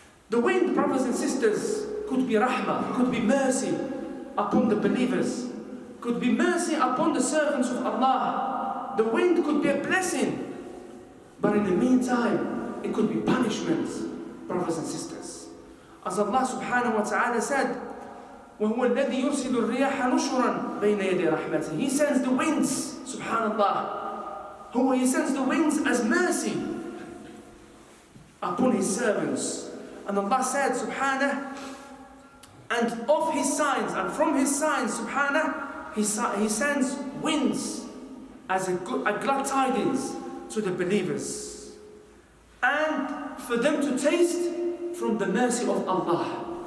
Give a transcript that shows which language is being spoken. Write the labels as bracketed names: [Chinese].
[English] The wind, brothers and sisters, could be rahmah, could be mercy upon the believers, could be mercy upon the servants of Allah. The wind could be a blessing, but in the meantime, it could be punishment, brothers and sisters. As Allah subhanahu wa ta'ala said, [Arabic] وَهُوَ الَّذِي يُرْسِلُ الرِّيَاحَ نُشُرًا بَيْنَ يَدَيْ رَحْمَتِهِ. [English] He sends the winds, subhanallah. He sends the winds as mercy upon His servants. And Allah said, subhanah, and of His signs, and from His signs, subhanah, He sends winds as a glad tidings to the believers, and for them to taste from the mercy of Allah.